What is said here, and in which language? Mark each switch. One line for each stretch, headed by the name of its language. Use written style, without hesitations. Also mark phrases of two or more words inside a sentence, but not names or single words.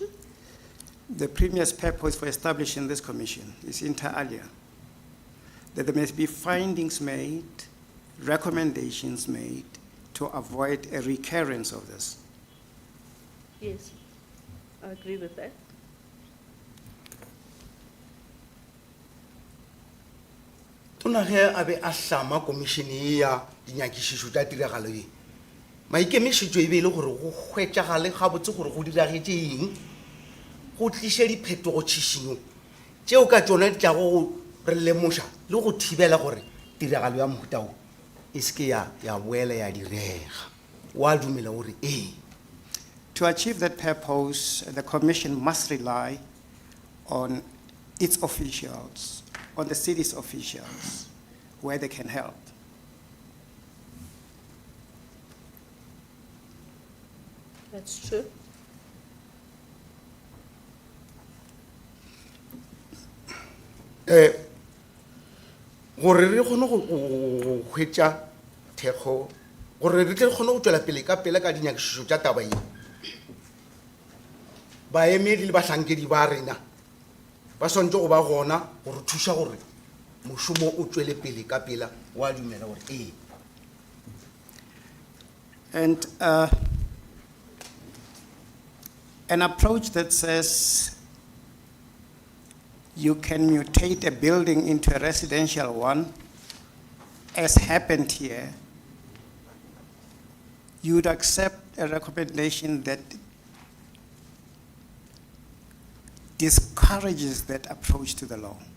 English: The Premier's purpose for establishing this commission is inter alia, that there must be findings made, recommendations made to avoid a recurrence of this. Yes, I agree with that.
Northern Sotho: tona ge a be a hlama komišene ye ya dinyakišišo tša tiragalo ye maikemišetšo e be e le gore go hwetšagale gabotse gore go diragetše eng go tliše diphetogo tšhišinong tšeo ka tšona di tlago go re lemoša le go thibela gore tiragalo ya mohutao e se ke ya boela ya direga o a dumela gore ee.
English: To achieve that purpose, the Commission must rely on its officials, on the city's officials, where they can help. That's true.
Northern Sotho: Gore re kgone go hwetša thekgo gore re tle kgone go tšwela pele ka dinyakišišo tša taba ye baemedi le bahlankedi ba rena ba swantse go ba gona gore thuša gore mošomo o tšwele pele ka pela o a dumela gore ee.
English: And an approach that says you can mutate a building into a residential one, as happened here, you would accept a recommendation that discourages that approach to the law.